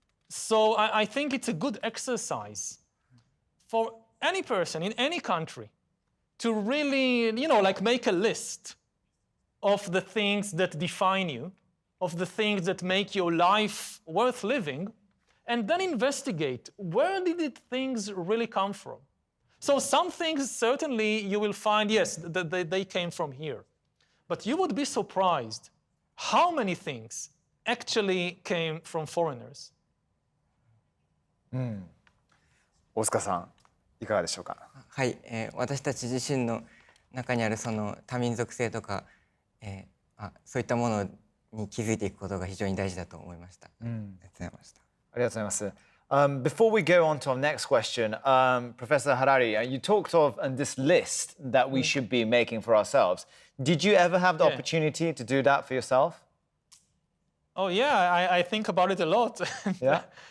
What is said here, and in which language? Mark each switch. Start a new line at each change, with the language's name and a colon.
English: So I think it's a good exercise for any person in any country to really, like make a list of the things that define you, of the things that make your life worth living, and then investigate where did things really come from. So some things certainly you will find, yes, they came from here. But you would be surprised how many things actually came from foreigners.
Japanese: 大塚さん、いかがでしょうか。はい、私たち自身の中にあるその多民族性とか、そういったものに気づいていくことが非常に大事だと思いました。ありがとうございました。ありがとうございます。
English: Before we go on to our next question, Professor Harari, you talked of this list that we should be making for ourselves. Did you ever have the opportunity to do that for yourself? Oh yeah, I think about it a lot. Yeah.